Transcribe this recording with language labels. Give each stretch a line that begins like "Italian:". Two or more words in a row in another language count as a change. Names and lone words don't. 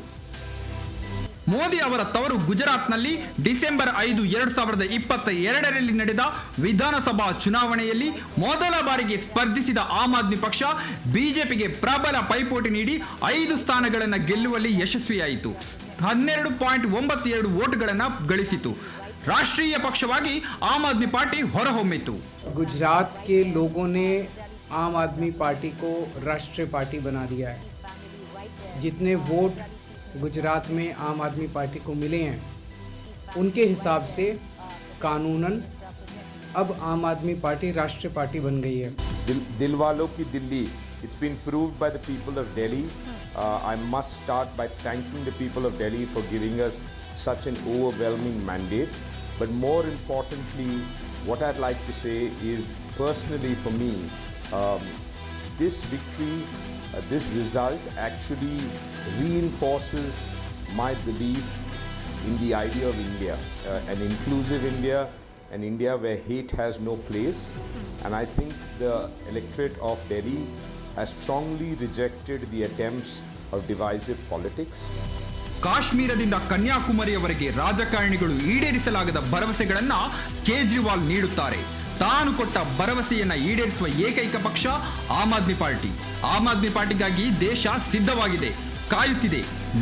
Kannada: ಮೋದಿ ಅವರ ತವರು ಗುಜರಾತ್ನಲ್ಲಿ ಡಿಸೆಂಬರ್ 5, 2022ರಲ್ಲಿ ನಡೆದ ವಿಧಾನಸಭಾ ಚುನಾವಣೆಯಲ್ಲಿ ಮೊದಲ ಬಾರಿಗೆ ಸ್ಪರ್ಧಿಸಿದ ಆಮ್ ಆದ್ಮಿ ಪಕ್ಷ ಬಿಜೆಪಿಗೆ ಪ್ರಬಲ ಪೈಪೋಟಿ ನೀಡಿ 5 ಸ್ಥಾನಗಳನ್ನು ಗೆಲ್ಲುವಲ್ಲಿ ಯಶಸ್ವಿಯಾಯಿತು. 12.92 ವೋಟ್ಗಳನ್ನು ಗಳಿಸಿತು. ರಾಷ್ಟ್ರೀಯ ಪಕ್ಷವಾಗಿ आम आदमी पार्टी ಹೊರಹೊಮ್ಮಿತು.
Hindi: गुजरात के लोगों ने आम आदमी पार्टी को राष्ट्रीय पार्टी बना दिया है. जितने वोट गुजरात में आम आदमी पार्टी को मिले हैं उनके हिसाब से कानूनन अब आम आदमी पार्टी राष्ट्रीय पार्टी बन गई है. दिल वालों की दिल्ली,
English: it's been proved by the people of Delhi. I must start by thanking the people of Delhi for giving us such an overwhelming mandate. But more importantly, what I'd like to say is, personally for me, this victory, this result actually reinforces my belief in the idea of India, an inclusive India, an India where hate has no place. And I think the electorate of Delhi has strongly rejected the attempts of divisive politics.
Kannada: ಕಾಶ್ಮೀರದಿಂದ ಕನ್ಯಾಕುಮಾರಿಯವರೆಗೆ ರಾಜಕಾರಣಿಗಳು ಈಡೇರಿಸಲಾಗದ ಭರವಸೆಗಳನ್ನ ಕೇಜ್ರಿವಾಲ್ ನೀಡುತ್ತಾರೆ. ತಾನು ಕೊಟ್ಟ ಭರವಸೆಯನ್ನ ಈಡೇರಿಸುವ ಏಕೈಕ ಪಕ್ಷ ಆಮ್ ಆದ್ಮಿ ಪಾರ್ಟಿ. ಆಮ್ ಆದ್ಮಿ ಪಾರ್ಟಿಗಾಗಿ ದೇಶ ಸಿದ್ಧವಾಗಿದೆ, ಕಾಯುತ್ತಿದೆ.